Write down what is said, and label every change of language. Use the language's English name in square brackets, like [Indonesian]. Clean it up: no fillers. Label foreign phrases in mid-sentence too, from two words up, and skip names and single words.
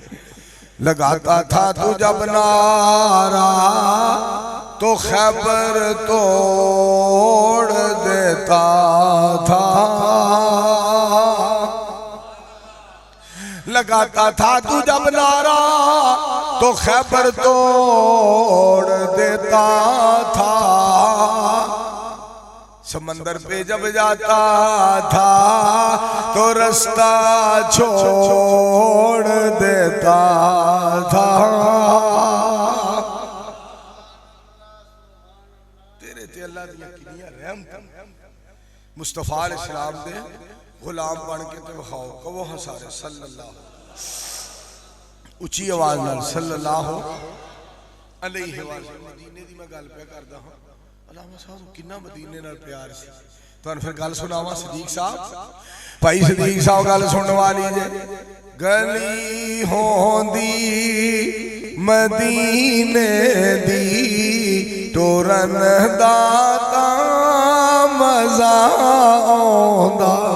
[Urdu] لگاتا تھا تو جب نعرہ تو خیبر توڑ دیتا تھا، لگاتا تھا تو جب نعرہ تو خیبر توڑ دیتا تھا. سمندر پہ جب جاتا تھا تو راستہ چھوڑ دیتا تھا. [Punjabi] تیرے تے اللہ دی کتنی رحمت. مصطفیٰ علیہ السلام دے غلام بن کے تے وکھاؤ، کہو ہاں سارے صلی اللہ، اچی آواز نال [Arabic] صلى الله عليه وسلم. [Punjabi] مدینے دی میں گل پے کردا ہاں، علامہ صاحب کنا مدینے نال پیار سی. تہانوں فیر گل سناواں صدیق صاحب، بھائی صدیق صاحب گل سننے والی جے. گلی ہوندی مدینے دی ٹورن دا تاں مزا آؤندا.